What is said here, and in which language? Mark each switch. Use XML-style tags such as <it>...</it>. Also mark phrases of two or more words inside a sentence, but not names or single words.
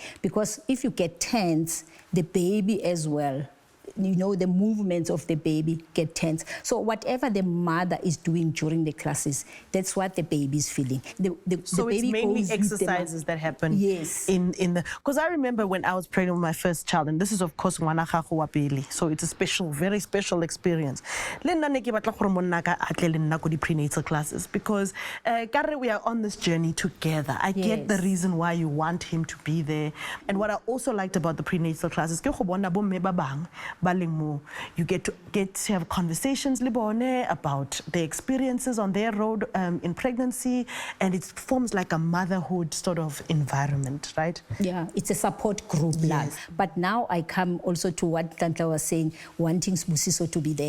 <en>Because if you get tense, the baby as well, the movements of the baby get tense. So whatever the mother is doing during the classes, that's what the baby is feeling. So the baby it's mainly exercises that happen. Yes. In the because I remember when I was pregnant with my first child, and this is of course</en> <tn>ngwana gago wa pele,</tn> <en>so it's a special, very special experience.</en> <tn>Le nna ne ke batla gore monna ka atle le nna go di</tn> <en>prenatal classes because we are on this journey together. I get the reason why you want him to be there, and what I also liked about the prenatal classes,</en> <tn>ke go bona bo mme ba bang.</tn> <en>You get to have conversations about their experiences on their road in pregnancy, and it forms like a motherhood sort of environment, right? Yeah, it's a support group. Yes. But now I come also to what Tantla was saying, wanting Sbusiso to be there.</en>